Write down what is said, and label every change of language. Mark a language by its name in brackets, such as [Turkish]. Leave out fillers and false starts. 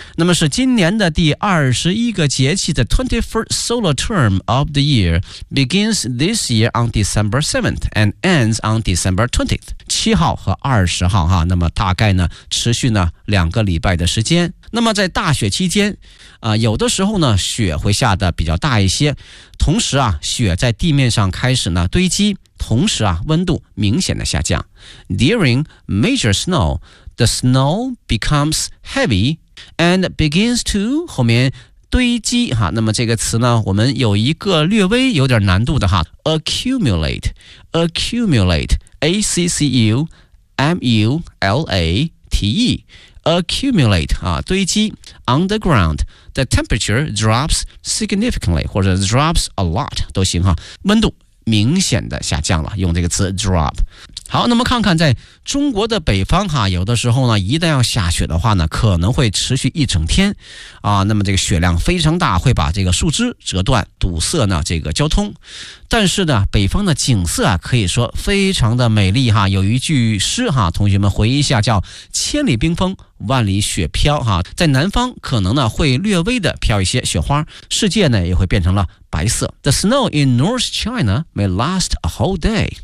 [Chinese] 那么是今年的第21个节气的 [English] 21st solar term of the year begins this year on December 7th and ends on December 20th. [Chinese] 7号和20号哈，那么大概呢持续呢两个礼拜的时间。那么在大雪期间有的时候呢雪会下的比较大一些，同时啊雪在地面上开始呢堆积，同时啊温度明显的下降。 [English] During major snow, the snow becomes heavy and begins to 后面 [Chinese] 堆积哈。那么这个词呢，我们有一个略微有点难度的哈 ，accumulate， accumulate， accumulate 啊，堆积。 [English] Underground, the temperature drops significantly， 或者 drops a lot [Chinese] 都行哈，温度明显的下降了，用这个词 [English] drop。 [Chinese] 好，那么看看在中国的北方哈，有的时候呢一旦要下雪的话呢，可能会持续一整天啊，那么这个雪量非常大，会把这个树枝折断，堵塞呢这个交通。但是呢北方的景色啊可以说非常的美丽哈，有一句诗哈，同学们回忆一下，叫千里冰封万里雪飘哈，在南方可能呢会略微的飘一些雪花，世界呢也会变成了白色。 [English] The snow in North China may last a whole day.